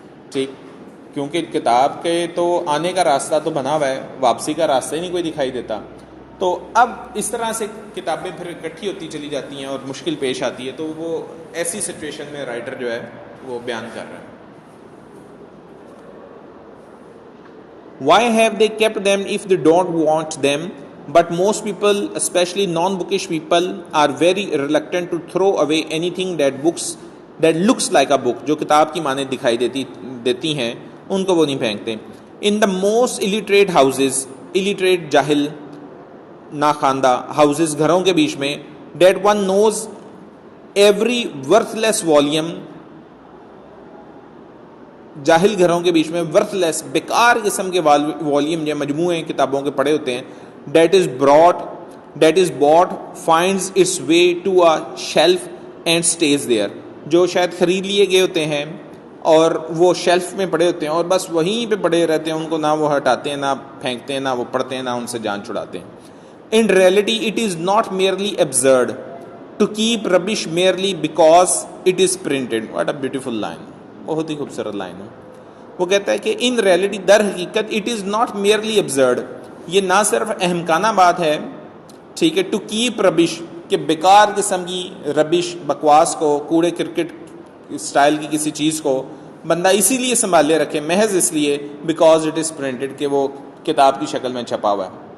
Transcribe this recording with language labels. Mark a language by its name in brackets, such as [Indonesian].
[Urdu] ٹھیک، کیونکہ کتاب کے تو آنے کا راستہ تو بنا ہوا ہے، واپسی کا راستہ ہی نہیں کوئی دکھائی دیتا. تو اب اس طرح سے کتابیں پھر اکٹھی ہوتی چلی جاتی ہیں اور مشکل پیش آتی ہے. تو وہ ایسی سچویشن میں رائٹر جو ہے وہ بیان کر رہا ہے. [English] Why have they kept them if they don't want them? But most people, especially non-bookish people, are very reluctant to throw away anything that looks like a book. [Urdu] جو کتاب کی مانند دکھائی دیتی ہیں ان کو وہ نہیں پھینکتے. [English] In the most illiterate houses, illiterate [Urdu] جاہل ناخواندہ houses گھروں کے بیچ میں, [English] that one knows every worthless volume, [Urdu] جاہل گھروں کے بیچ میں ورتھ لیس بیکار قسم کے والیوم یا مجموعے کتابوں کے پڑے ہوتے ہیں. [English] That is bought finds its way to a shelf and stays there. [Urdu] جو شاید خرید لیے گئے ہوتے ہیں اور وہ شیلف میں پڑے ہوتے ہیں اور بس وہیں پہ پڑے رہتے ہیں، ان کو نہ وہ ہٹاتے ہیں، نہ پھینکتے ہیں، نہ وہ پڑھتے ہیں، نہ ان سے جان چھڑاتے ہیں. [English] In reality it is not merely absurd to keep rubbish merely because it is printed. What a beautiful line. [Urdu] بہت ہی خوبصورت لائن ہے. وہ کہتا ہے کہ [English] in reality, [Urdu] در حقیقت، [English] it is not merely absurd, [Urdu] یہ نہ صرف اہمکانہ بات ہے، ٹھیک ہے، [English] to keep rubbish, [Urdu] کہ بیکار قسم کی ربش، بکواس کو، کوڑے کرکٹ اسٹائل کی کسی چیز کو بندہ اسی لیے سنبھالے رکھے، محض اس لیے [English] because it is printed, [Urdu] کہ وہ کتاب کی شکل میں چھپا ہوا ہے.